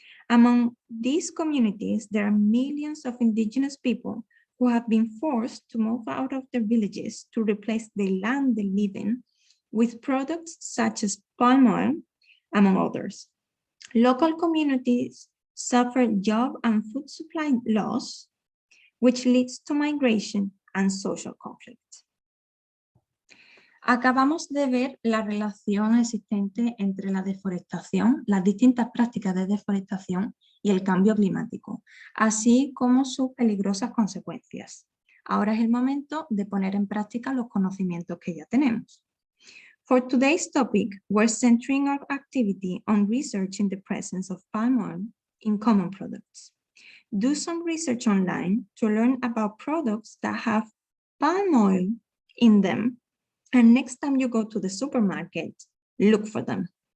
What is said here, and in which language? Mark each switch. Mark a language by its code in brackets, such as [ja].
[en] Among these communities, there are millions of indigenous people who have been forced to move out of their villages to replace the land they live in with products such as palm oil, among others. Local communities suffer job and food supply loss, which leads to migration and social conflict. [es] Acabamos de ver la relación existente entre la deforestación, las distintas prácticas de deforestación y el cambio climático, así como sus peligrosas consecuencias. Ahora es el momento de poner en práctica los conocimientos que ya tenemos. [en] For today's topic, we're centering our activity on researching the presence of palm oil in common products. Do some research online to learn about products that have palm oil in them. And next time you go to the supermarket, look for them.